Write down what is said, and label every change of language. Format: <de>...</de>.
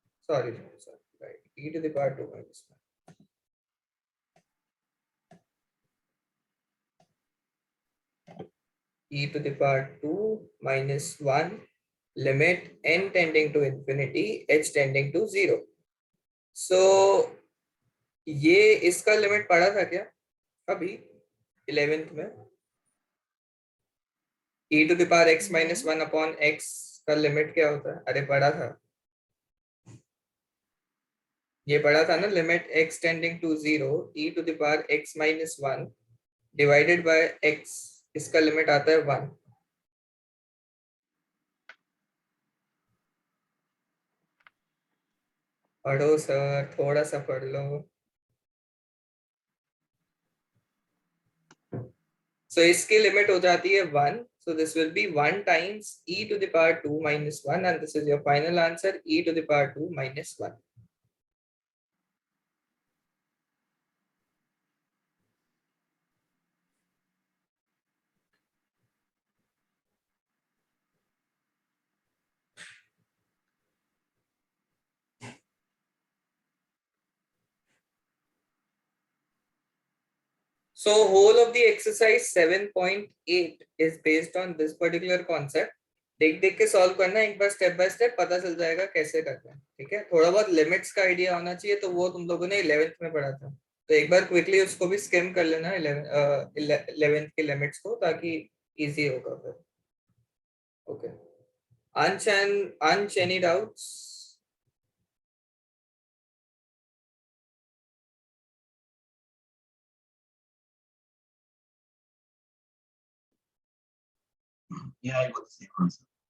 <en>sorry, right. e to the power 2 minus 1. E to the power 2 minus 1 limit n tending to infinity h tending to 0.</en> <hi>So ये इसका limit पढ़ा था क्या अभी 11th में?</hi> <en>e to the power x minus 1 upon x</en> <hi>का limit क्या होता है? अरे पढ़ा था, ये पढ़ा था ना,</hi> <en>limit x tending to 0 e to the power x minus 1 divided by x,</en> <hi>इसका लिमिट आता है 1. पढ़ो सर, थोड़ा सा पढ़ लो. So इसकी लिमिट हो जाती है 1.</hi> <en>So this will be 1 times e to the power 2 minus 1 and this is your final answer, e to the power 2 minus 1. So whole of the exercise 7.8 is based on this particular concept.</en> <hi>देख देख के solve करना, एक बार step by step पता चल जाएगा कैसे करना है. ठीक है, थोड़ा बहुत लिमिट्स का आइडिया होना चाहिए, तो वो तुम लोगों ने 11th में पढ़ा था, तो एक बार क्विकली उसको भी स्किम कर लेना 11th के लिमिट्स को, ताकि इजी होगा फिर.</hi> <en>Okay, Anch, any doubts? Yeah, I got the same answer.</en>